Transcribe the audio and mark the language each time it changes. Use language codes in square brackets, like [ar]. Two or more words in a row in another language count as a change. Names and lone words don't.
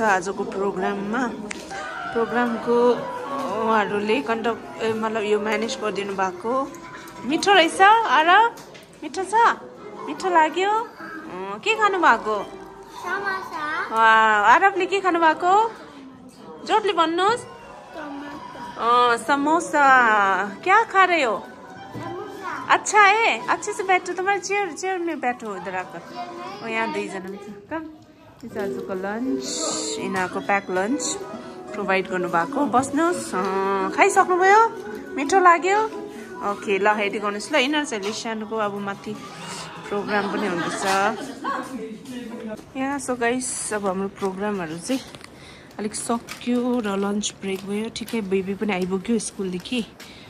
[ne] आजको प्रोग्राममा प्रोग्रामको उहाँहरूले मतलब यो म्यानेज गरिदिनु भएको मिठो रहेछ आर मिठो छ मिठो लाग्यो के खानु भएको आरबले के खानु भएको जोडले भन्नुहोस् [hi] समोसा क्या खा रहे हो अच्छा है अच्छे से बैठो तुम्हारे चेयर में बैठो इधर आकर यहाँ [ne] दुईजना कम आजको लन्च यिनीहरूको [en] pack lunch provide [ne] गर्नुभएको बस्नुहोस् खाइसक्नुभयो मिठो लाग्यो ओके ल हेरी गर्नुहोस् ल यिनीहरू चाहिँ लिसानको अब माथि प्रोग्राम पनि हुँदैछ यहाँ [en] so guys [ne] अब हाम्रो प्रोग्रामहरू चाहिँ अलिक सक्यो र लन्च ब्रेक भयो ठिकै बेबी पनि आइपुग्यो स्कुलदेखि